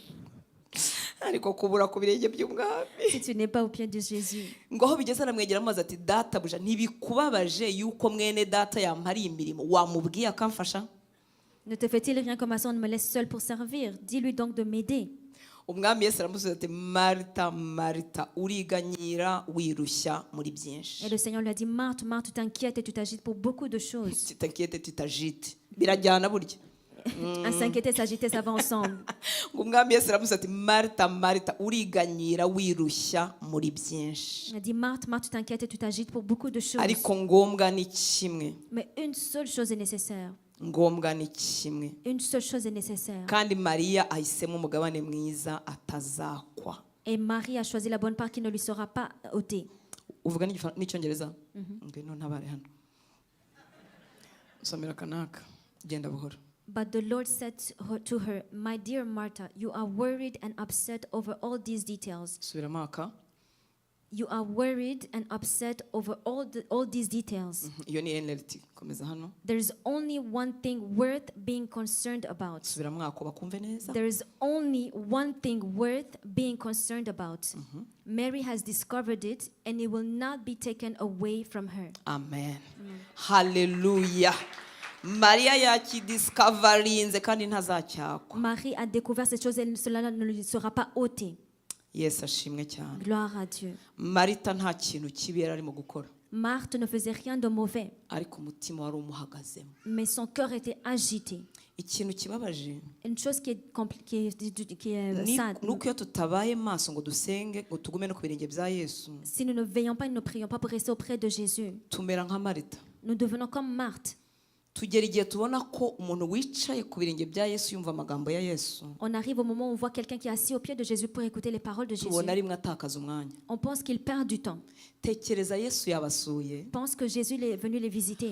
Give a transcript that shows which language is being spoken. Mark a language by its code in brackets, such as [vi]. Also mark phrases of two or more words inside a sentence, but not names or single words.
[fr] Si tu n'es pas au pied de Jésus. Ne te fait-il rien que ma soeur me laisse seule pour servir? Dis-lui donc de m'aider. [rw] umwami Yesu aramusubiza ati Marita Marita uriganyira wirushya muri byinshi. [fr] Et le Seigneur lui a dit Marthe Marthe tu t'inquiètes et tu t'agites pour beaucoup de choses. Tu t'inquiètes et tu t'agites [rw] birajyana burya. [fr] S'inquiéter s'agiter ça va ensemble. [rw] umwami Yesu aramusubiza ati Marita Marita uriganyira wirushya muri byinshi. [fr] Il a dit Marthe Marthe tu t'inquiètes et tu t'agites pour beaucoup de choses. [rw] Ariko ngombwa ni kimwe. [fr] Mais une seule chose est nécessaire. Une seule chose est nécessaire. Et Marie a choisi la bonne part qui ne lui sera pas ôtée. [en] But the Lord said to her, My dear Martha, you are worried and upset over all these details. You are worried and upset over all these details. There is only one thing worth being concerned about. There is only one thing worth being concerned about. Mary has discovered it, and it will not be taken away from her. [fr] Amen. Hallelujah. Marie a découvert cette chose et cela ne lui sera pas ôté. [rw] Yes, ashimwe cyane. [fr] Gloire à Dieu. [rw] Marita nta kintu kibi yari arimo gukora. [fr] Marthe ne faisait rien de mauvais. [rw] Ariko umutima wari umuhagazemo. [fr] Mais son cœur était agité. [rw] Ikintu kibabaje. [fr] Une chose qui est sad. [rw] Nuko iyo tutabaye maso ngo dusenge ngo tugume no ku birenge bya Yesu. [fr] Si nous ne veillons pas et ne prions pas pour rester auprès de Jésus. [rw] Tumera nka Marita. [fr] Nous devenons comme Marthe. On arrive au moment où on voit quelqu'un qui est assis au pied de Jésus pour écouter les paroles de Jésus. On pense qu'il perd du temps. Pense que Jésus est venu les visiter.